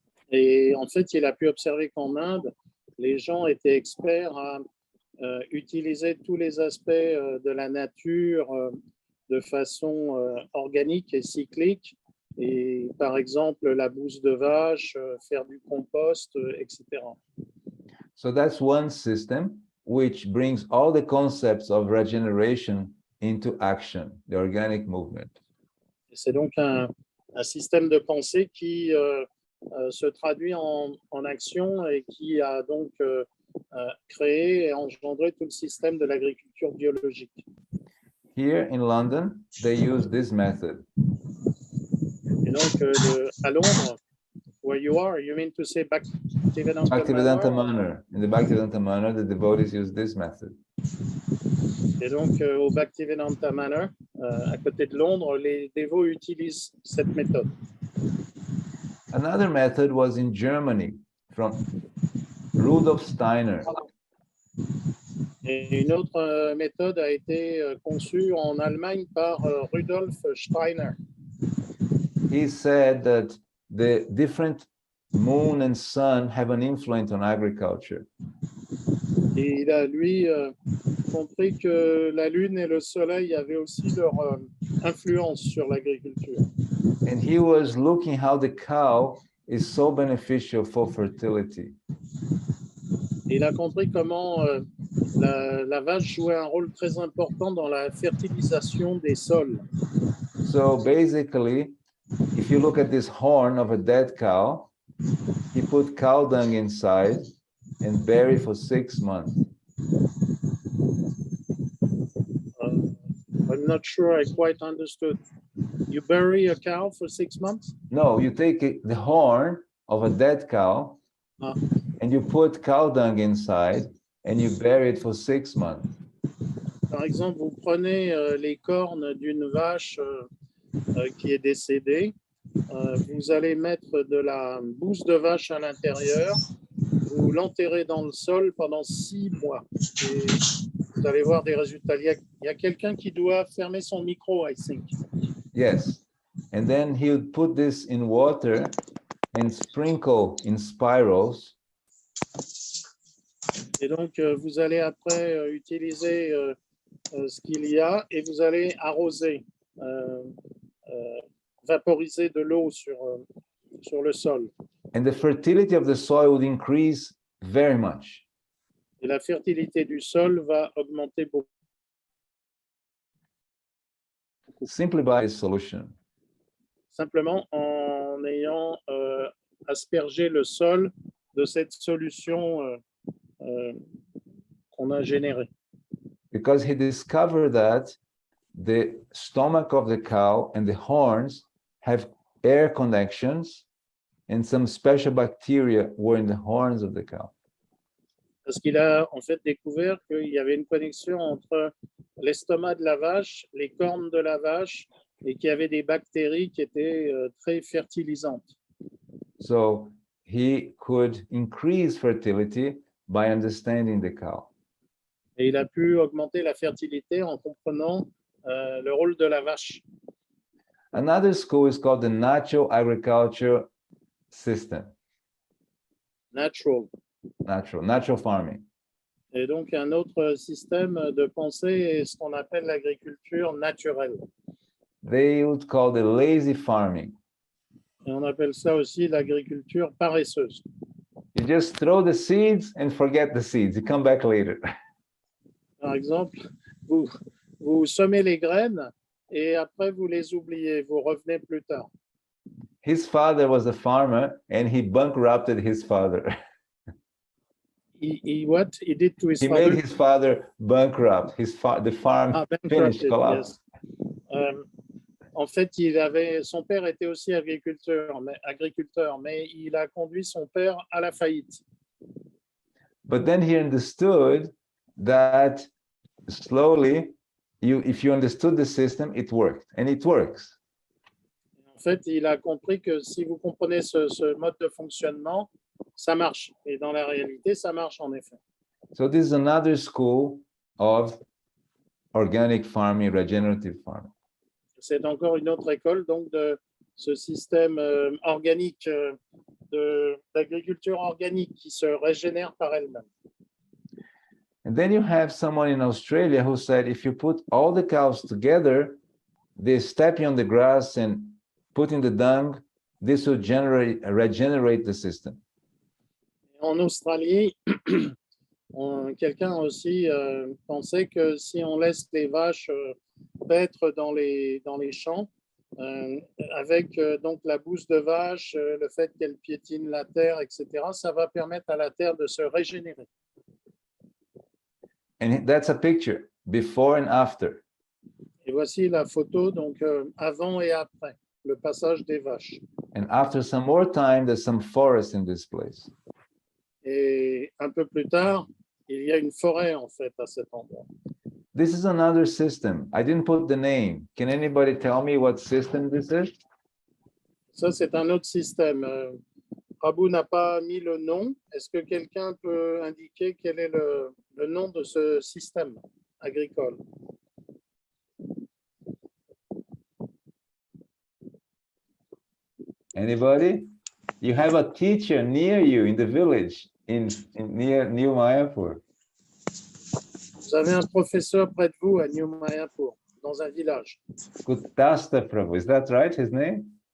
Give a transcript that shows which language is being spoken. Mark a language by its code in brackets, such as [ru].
[fr] Et en fait, il a pu observer qu'en Inde, les gens étaient experts à utiliser tous les aspects de la nature de façon organique et cyclique. Et par exemple, la bouse de vache, faire du compost, etc. [en] So that's one system which brings all the concepts of regeneration into action, the organic movement. [fr] C'est donc un système de pensée qui se traduit en action et qui a donc créé et engendré tout le système de l'agriculture biologique. [en] Here in London, they use this method. [fr] Et donc, à Londres, [en] where you are, you mean to say Bhaktivedanta Bhaktivedanta Manor? Manor. In the Bhaktivedanta Manor, the devotees use this method. [fr] Et donc, au Bhaktivedanta Manor, à côté de Londres, les dévots utilisent cette méthode. [en] Another method was in Germany from Rudolf Steiner. [fr] Et une autre méthode a été conçue en Allemagne par Rudolf Steiner. [en] He said that the different moon and sun have an influence on agriculture. [fr] Et il a, lui, compris que la Lune et le Soleil avaient aussi leur influence sur l'agriculture. [en] And he was looking how the cow is so beneficial for fertility. [fr] Et il a compris comment la vache jouait un rôle très important dans la fertilisation des sols. [en] So basically, if you look at this horn of a dead cow, he put cow dung inside and buried for 6 months. I'm not sure I quite understood. You bury a cow for 6 months? No, you take the horn of a dead cow and you put cow dung inside and you bury it for 6 months. [fr] Par exemple, vous prenez les cornes d'une vache qui est décédée, vous allez mettre de la bouse de vache à l'intérieur, vous l'enterrez dans le sol pendant 6 mois et vous allez voir des résultats. Il y a quelqu'un qui doit fermer son micro, [en] I think. Yes. And then he would put this in water and sprinkle in spirals. [fr] Et donc, vous allez après utiliser ce qu'il y a et vous allez arroser, vaporiser de l'eau sur le sol. [en] And the fertility of the soil would increase very much. [fr] Et la fertilité du sol va augmenter beaucoup. [en] Simply by a solution. [fr] Simplement en ayant aspergé le sol de cette solution qu'on a générée. [en] Because he discovered that the stomach of the cow and the horns have air connections and some special bacteria were in the horns of the cow. [fr] Parce qu'il a en fait découvert qu'il y avait une connexion entre l'estomac de la vache, les cornes de la vache, et qu'il y avait des bactéries qui étaient très fertilisantes. [en] So he could increase fertility by understanding the cow. [fr] Et il a pu augmenter la fertilité en comprenant le rôle de la vache. [en] Another school is called the natural agriculture system, Natural. natural farming. [fr] Et donc, un autre système de pensée est ce qu'on appelle l'agriculture naturelle. [en] They would call the lazy farming. [fr] Et on appelle ça aussi l'agriculture paresseuse. [en] You just throw the seeds and forget the seeds. You come back later. [fr] Par exemple, vous semez les graines et après vous les oubliez, vous revenez plus tard. [en] His father was a farmer and he bankrupted his father. What he did to his He father? made his father bankrupt. The farm finished, Bankrupted, collapsed. yes. [fr] En fait, son père était aussi agriculteur, mais il a conduit son père à la faillite. [en] But then he understood that slowly, if you understood the system, it worked, and it works. [fr] En fait, il a compris que si vous comprenez ce mode de fonctionnement, ça marche. Et dans la réalité, ça marche en effet. [en] So this is another school of organic farming, regenerative farming. [fr] C'est encore une autre école donc de ce système organique, d'agriculture organique qui se régénère par elle-même. [en] And then you have someone in Australia who said, if you put all the cows together, they stepping on the grass and putting the dung, this will regenerate the system. [fr] En Australie, quelqu'un aussi pensait que si on laisse les vaches paître dans les champs, avec donc la bouse de vache, le fait qu'elle piétine la terre, etc., ça va permettre à la terre de se régénérer. [en] And that's a picture, before and after. [fr] Et voici la photo, donc avant et après, le passage des vaches. [en] And after some more time, there's some forest in this place. [fr] Et un peu plus tard, il y a une forêt en fait à cet endroit. [en] This is another system. I didn't put the name. Can anybody tell me what system this is? [fr] Ça, c'est un autre système. Prabhu n'a pas mis le nom. Est-ce que quelqu'un peut indiquer quel est le nom de ce système agricole? [en] Anybody? You have a teacher near you in the village, near New Mayapur. [fr] Vous avez un professeur près de vous à New Mayapur, dans un village. [en] Kutasta Prabhu, is that right, his name?